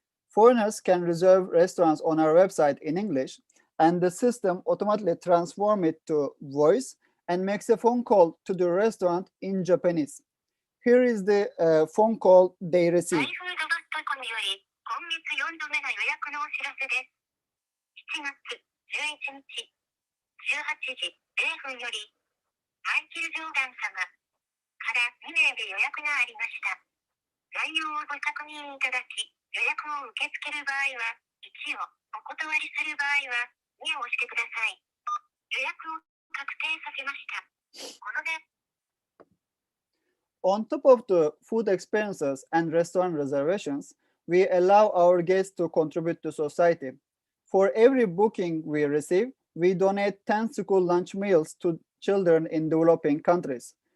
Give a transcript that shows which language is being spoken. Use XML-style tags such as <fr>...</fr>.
<en>Foreigners can reserve restaurants on our website in English, and the system automatically transforms it to voice and makes a phone call to the restaurant in Japanese. Here is the phone call they received.</en> <ja>7月11日18時0分よりマイケル・ジョーダン様から2名で予約がありました。内容をご確認いただき、予約を受け付ける場合は1を、お断りする場合は2を押してください。予約を確定させました。こので</ja> <en>On top of the food experiences and restaurant reservations, we allow our guests to contribute to society. For every booking we receive, we donate 10 school lunch meals to children in developing countries.</en>